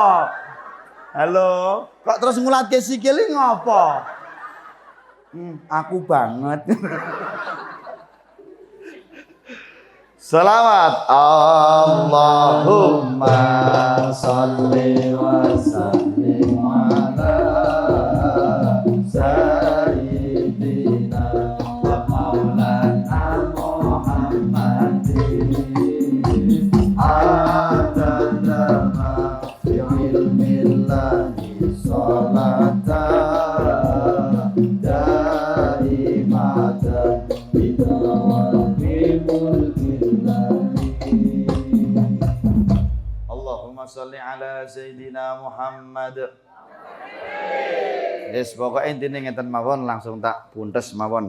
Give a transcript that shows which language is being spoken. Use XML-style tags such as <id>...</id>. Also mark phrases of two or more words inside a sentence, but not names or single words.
<jv>Halo, kok terus ngulatke sikile ngopo? Aku banget.</jv> <ar>Selawat اللهم صل وسلم على سيدنا ومولانا محمد عدد ما في علم الله صلاة دائمة بدوام ملك الله. اللهم صل على سيدنا محمد.</ar> <jv>Yes, pokoknya intinya ngeten mawon langsung tak puntes mawon.</jv>